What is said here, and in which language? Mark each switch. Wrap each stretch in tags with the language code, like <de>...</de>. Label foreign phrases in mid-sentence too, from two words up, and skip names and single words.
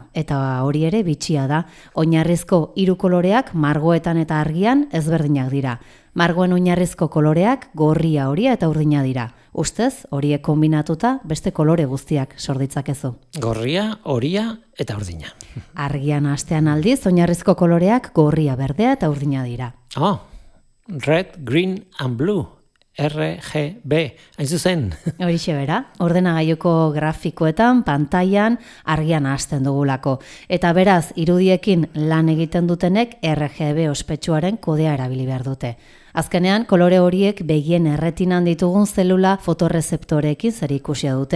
<eu>Eta hori ere bitxia da, oinarrizko 3 koloreak margoetan eta argian ezberdinak dira. Margoen oinarrizko koloreak gorria, horia eta urdina dira. Ustez, horiek kombinatuta beste kolore guztiak sor ditzakezu. Gorria, horia eta urdina. Argian hastean aldiz, oinarrizko koloreak gorria, berdea eta urdina dira.</eu> <en>Red, green and blue. RGB,</en> <eu>hain zuzen. Horixe bera, ordenagailuko grafikoetan, pantailan, argian hasten dugulako. Eta beraz, irudiekin lan egiten dutenek RGB ospetsuaren kodea erabili behar dute. Azkenean, kolore horiek begien erretinan ditugun zelula fotorrezeptoreekin zer ikusia dute.</eu>